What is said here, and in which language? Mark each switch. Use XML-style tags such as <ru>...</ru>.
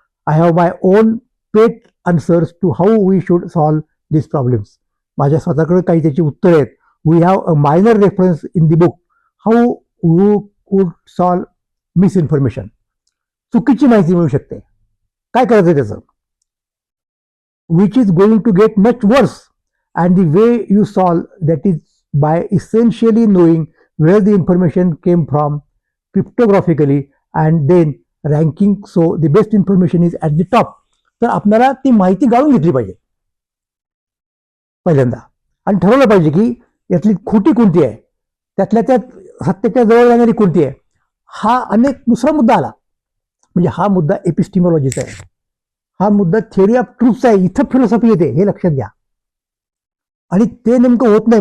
<en>I have my own pet answers to how we should solve this problems.</en> <mr>माझ्या स्वतःकडे काही त्याची उत्तरं आहेत.</mr> <en>We have a minor reference in the book how you could solve misinformation.</en> <mr>चुकीची माहिती मिळू शकते, काय करायचं त्याचं,</mr> <en>Which is going to get much worse. And the way you solve that is by essentially knowing where the information came from cryptographically and then ranking so the best information is at the top.</en> <mr>तर आपल्याला ती माहिती गाळून घेतली पाहिजे. पहिल्यांदा, आणि ठरवलं पाहिजे की यातली खोटी कोणती आहे, त्यातल्या त्यात सत्याच्या जवळ जाणारी कोणती आहे. हा अनेक दुसरा मुद्दा आला. म्हणजे हा मुद्दा एपिस्टिमॉलॉजीचा आहे, हा मुद्दा थिअरी ऑफ ट्रूथचा आहे. इथं फिलॉसॉफी येते, हे लक्षात घ्या. आणि ते नेमकं होत नाही.</mr>